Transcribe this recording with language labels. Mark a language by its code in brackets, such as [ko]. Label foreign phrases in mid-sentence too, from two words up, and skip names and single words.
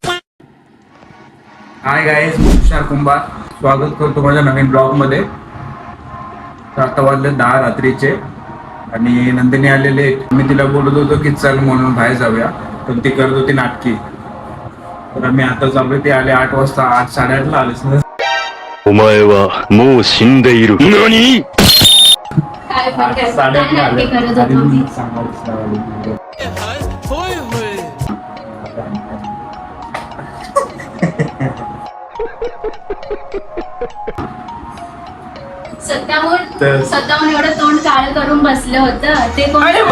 [mr] हाय गाईज, तुषार कुंभार स्वागत करतो माझ्या नवीन ब्लॉग मध्ये. तर आता वाजले 10 रात्रीचे आणि नंदिनी आलेले. मी तिला बोलत होतो की चल म्हणून बाहेर जाऊया, पण ती करत होती नाटकी. तर आम्ही आता चाललोय. ते आले 8 वाजता, 8 साडेआठला आलेच. [ja] お前はもう死んでいる。何 [mr] साडेआठला आले आणि मी सांगायचं स्वतःहून एवढं तोंड काळं करून बसलं होतं ते कोण?